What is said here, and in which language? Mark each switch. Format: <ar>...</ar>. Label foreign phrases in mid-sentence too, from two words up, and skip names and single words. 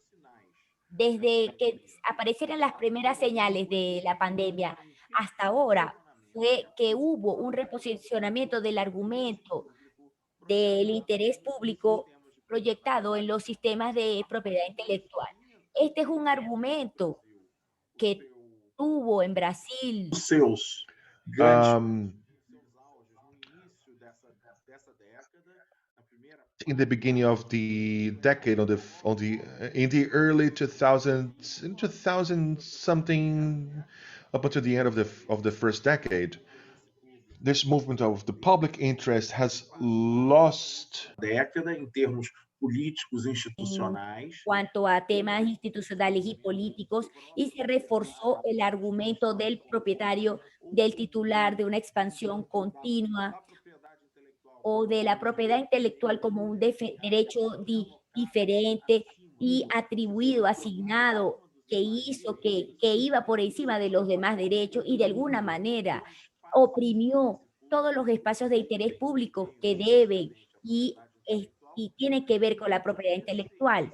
<es>desde que aparecieron las primeras señales de la pandemia hasta ahora, fue que hubo un reposicionamiento del argumento del interés público proyectado en los sistemas de propiedad intelectual. Este es un argumento que tuvo en Brasil</es> <pt>Os seus grandes Um, seus auges no início dessa década, na primeira</pt> <en>in the beginning of the decade, in the early 2000s, in 2000 something, up until the end of the first decade, this movement of the public interest has lost</en> <pt>década, em termos políticos institucionais,</pt> <es>cuanto a temas institucionales y políticos y se reforzó el argumento del propietario, del titular de una expansión continua</es> <pt>a propriedade intelectual</pt> <es>o de la propiedad intelectual como un derecho diferente y atribuido, asignado, que hizo que iba por encima de los demás derechos y de alguna manera oprimió todos los espacios de interés público que deben y tienen que ver con la propiedad intelectual.</es>